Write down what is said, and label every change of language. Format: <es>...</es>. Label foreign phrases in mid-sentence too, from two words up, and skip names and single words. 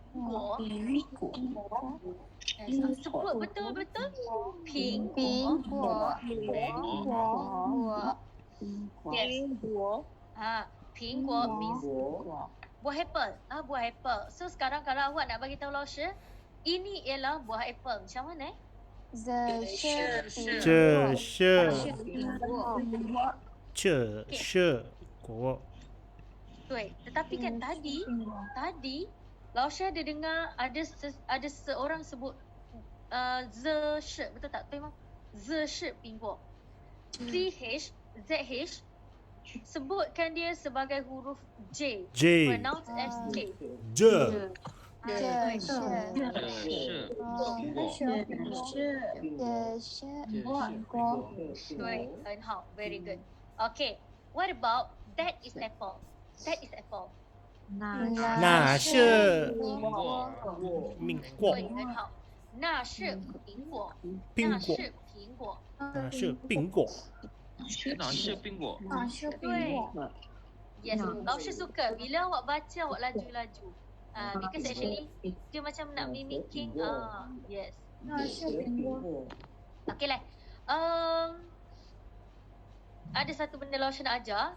<ms>Sebut betul-betul.</ms> <zh>苹果 Yes.</zh> <ms>苹果 means buah apple. Buah apple. So sekarang kalau awak nak bagi tahu Laushe, ini ialah buah apple. Macam mana?</ms> <zh>这是果。对.</zh> <ms>Tetapi kan tadi Laushe ada dengar ada seorang sebut</ms> <zh>这是</zh> <ms>betul tak?</ms> <zh>对吗？这是苹果。</zh> <ms>CH ZH sebutkan dia sebagai huruf J.</ms> <en>Pronounced as J.</en> <zh>这对，很好</zh> <en>very good. Okay, what about that is apple? That is apple.</en> <zh>那是苹果。对，很好。那是苹果。苹果。那是苹果。</zh> <ms>对。Yes, Laushe suka bila awak baca awak laju-laju.</ms> <en>Because actually</en> <ms>dia macam nak mimicking.</ms> <en>Yes. Okay lah.</en> <ms>Ada satu benda Laushe nak ajar.</ms>